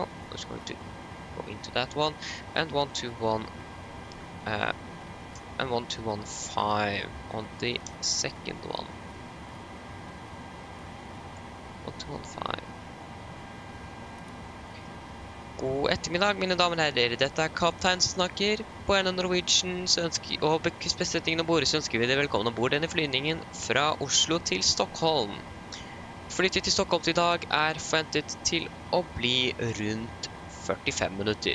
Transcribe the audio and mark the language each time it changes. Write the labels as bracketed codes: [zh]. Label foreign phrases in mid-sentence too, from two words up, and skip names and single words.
[en] I'm just going to go into that one, and 121 and 1215 on the second one. 1215. [no] God ettermiddag, mine damer og herrer. Dette er kaptein som snakker. På en av Norwegian og besetningen om bord så ønsker vi dere velkommen om bord denne flyvningen fra Oslo til Stockholm. Flyttet til Stockholm i dag er forventet til å bli rundt 45 minutter.